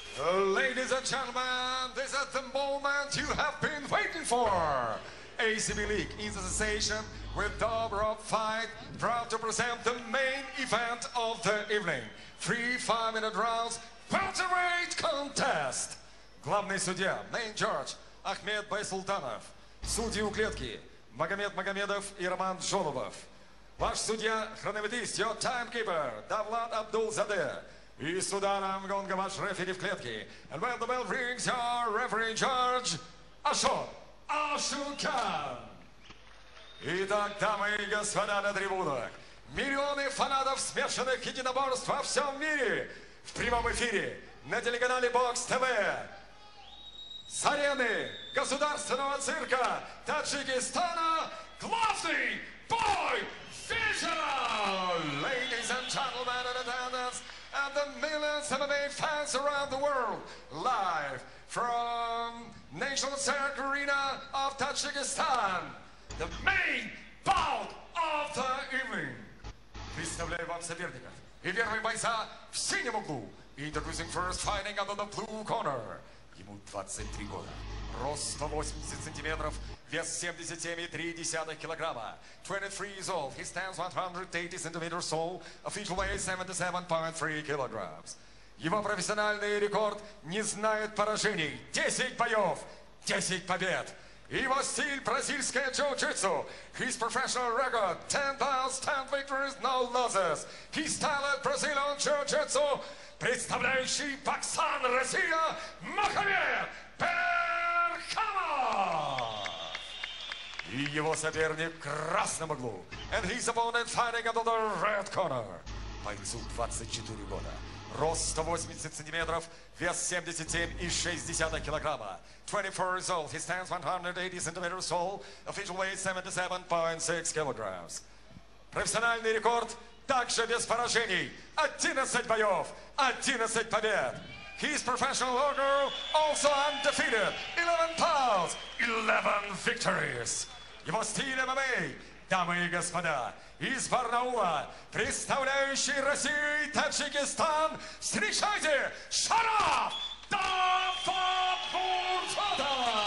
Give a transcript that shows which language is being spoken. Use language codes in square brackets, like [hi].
[en] Ladies and gentlemen, this is the moment you have been waiting for. ACB League is association with Dobrov Fight, proud to present the main event of the evening. 3 5-minute rounds, welterweight contest. [ru] Главный судья, [en] main judge, [ru] Ахмед Байсултанов. Судьи у клетки, Магомед Магомедов и Роман Жолобов. Ваш судья, хронометрист, [en] your timekeeper, [ru] Давлат Абдул-Заде. И с ударом гонга ваш рефери в клетке. [en] And when the bell rings, your referee judge, Ашот Ашукан. [ru] Итак, дамы и господа на трибунах, миллионы фанатов смешанных единоборств во всем мире в прямом эфире на телеканале Бокс ТВ. С арены государственного цирка Таджикистана главный бой вечера! [en] Ladies and gentlemen in attendance and the millions of MMA fans around the world, live from National Cirque Arena of Tajikistan, the main bout of the evening. [ru] Представляю вам соперников. И первый бойца в синем углу. [en] Introducing first, fighting out of the blue corner. [ru] Ему 23 года. Рост 180 сантиметров, вес 77,3 килограмма. [en] 23 years old, he stands 180 centimeters tall, official weight 77.3 kilograms. [ru] Его профессиональный рекорд не знает поражений. 10 боев, 10 побед. Его стиль бразильское джиу-джитсу. [en] His professional record, 10 bouts, 10 victories, no losses. His style at Brazilian jiu-jitsu, [ru] представляющий [en] Баксан, Россия, Мохаммед Перхамов. [ru] И его соперник в красном углу. [en] And his opponent fighting under the red corner. [ru] Бойцу 24 года. Рост 180 сантиметров, вес 77,6 килограмма. [en] 24 years old, he stands 180 centimeters tall, official weight 77.6 kilograms. [ru] Профессиональный рекорд также без поражений. 11 боев, 11 побед. [en] His professional record also undefeated. 11 pounds, 11 victories. [ru] Его стиль ММА, дамы и господа, из Барнаула, представляющий Россию и Таджикистан, встречайте Шараф Давлатмурзадов!